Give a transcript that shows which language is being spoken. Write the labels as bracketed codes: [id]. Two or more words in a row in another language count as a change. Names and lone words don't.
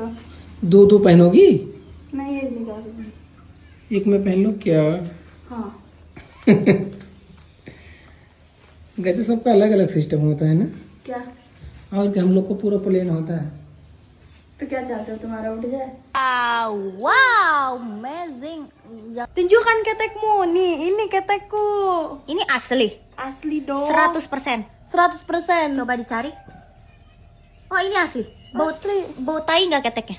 [hi] दो दो पहनोगी? नहीं, ये निकाल दूंगी। एक में पहन लो क्या? हाँ गैसे सबका अलग अलग सिस्टम होता है ना। क्या? और क्या, हम लोग को पूरा प्लेन होता है। तो क्या चाहते हो, तुम्हारा उठ जाए? [en] Wow, amazing. [id] Tunjukkan ketekmu nih, ini ketekku Ini asli, asli dong. 100%. 100%. Coba dicari. Oh ini asli. Bau tai nggak keteknya?